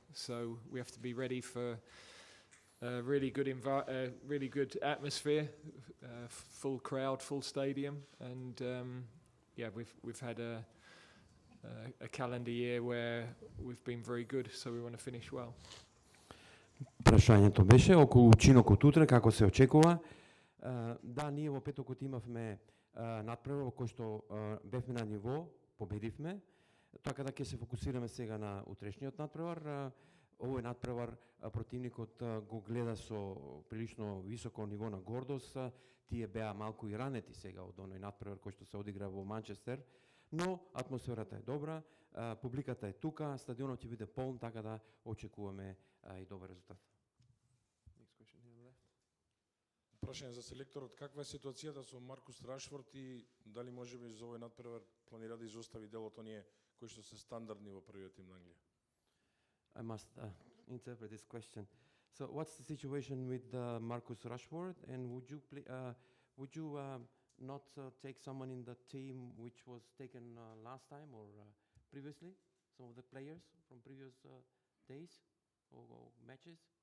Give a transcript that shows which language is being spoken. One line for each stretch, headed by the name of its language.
English: So we have to be ready for a really good atmosphere, full crowd, full stadium, and yeah, we've had a calendar year where we've been very good, so we want to finish well.
Macedonian: Прашањето беше околу учинокот утре, како се очекува. Да, ние во петокот имавме надпревар во кој што бевме на ниво, победивме. Така да ќе се фокусираме сега на утрешниот надпревар. Овој надпревар противникот го гледа со прилично високо ниво на гордост. Тие беа малку и ранети сега од оној надпревар кој што се одигра во Манчестер, но атмосферата е добра, публиката е тука, стадионот ќе биде полн, така да очекуваме и добар резултат. Прашање за селекторот, каква е ситуацијата со Маркус Рашфорд и дали можеби за овој надпревар планира да изостави дел од оние кои што се стандардни во првиот тим на Англија?
English: I must interpret this question. So, what's the situation with Marcus Rashford, and would you not take someone in the team which was taken last time or previously? Some of the players from previous days or matches?